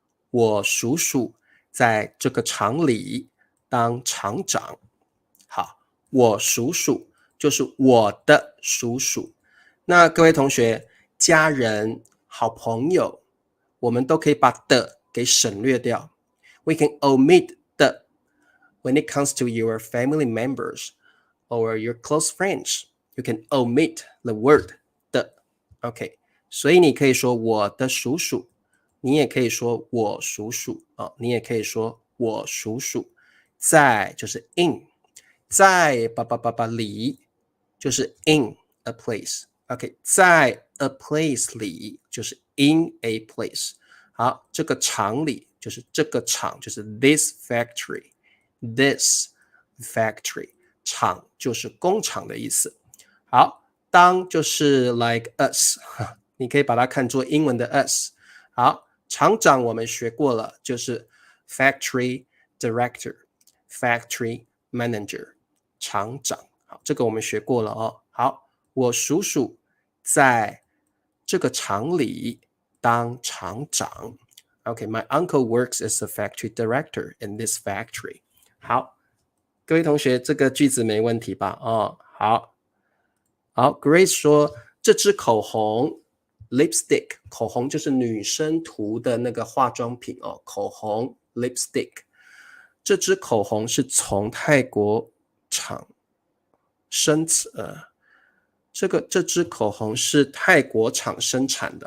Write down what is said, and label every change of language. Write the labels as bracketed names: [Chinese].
[Chinese] 我叔叔在这个厂里当厂长。好，我叔叔就是我的叔叔。那各位同学，家人、好朋友，我们都可以把的给省略掉。 [English] We can omit the when it comes to your family members or your close friends. [Chinese] You can omit the word 的。OK， 所以你可以说我的叔叔，你也可以说我叔叔啊，你也可以说我叔叔在就是 in， 在里就是 in a place。 OK， 在 a place 里就是 in a place。好，这个厂里就是这个厂，就是 this factory。 this factory 厂就是工厂的意思。好，当就是 like us，你可以把它看作英文的 us。好，厂长我们学过了，就是 factory director、 factory manager，厂长。好，这个我们学过了哦。好，我叔叔在这个厂里当厂长。 [English] Okay, my uncle works as a factory director in this factory. [Chinese] 好，各位同学，这个句子没问题吧？哦，好。好 ，Grace 说这支口红 lipstick， 口红就是女生涂的那个化妆品哦，口红 lipstick。这支口红是从泰国厂这支口红是泰国厂生产的。